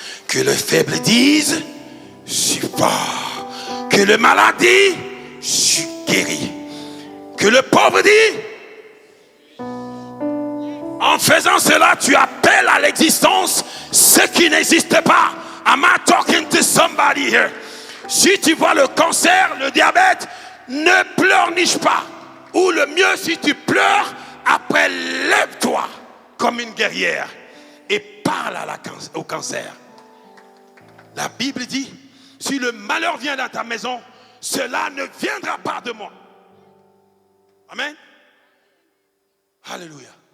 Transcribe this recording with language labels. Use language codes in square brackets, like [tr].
[fr] Que le faible dise, je suis fort. Que le malade dise, je suis guéri. Que le pauvre dit, en faisant cela, tu appelles à l'existence ce qui n'existe pas. [en] Am I talking to somebody here? [fr] Si tu vois le cancer, le diabète, ne pleurniche pas. Ou le mieux, si tu pleures, après lève-toi comme une guerrière et parle au cancer. La Bible dit, si le malheur vient dans ta maison, cela ne viendra pas de moi. Amen. Alléluia.